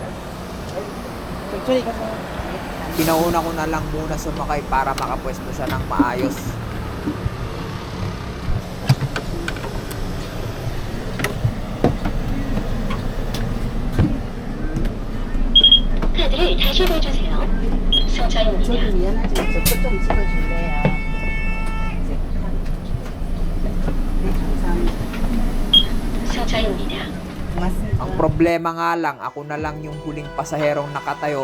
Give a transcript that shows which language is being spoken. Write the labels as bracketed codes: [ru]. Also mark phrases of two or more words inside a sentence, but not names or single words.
[tl] Pinauna ko na lang muna sumakay para makapwesto siya ng maayos. [ko] 카드를 다시 넣어주세요. 승차입니다. 미안하지만 저것 좀 찍어줄래요? 승차입니다. 고맙습니다. [tl] Ang problema nga lang, ako na lang yung huling pasaherong nakatayo.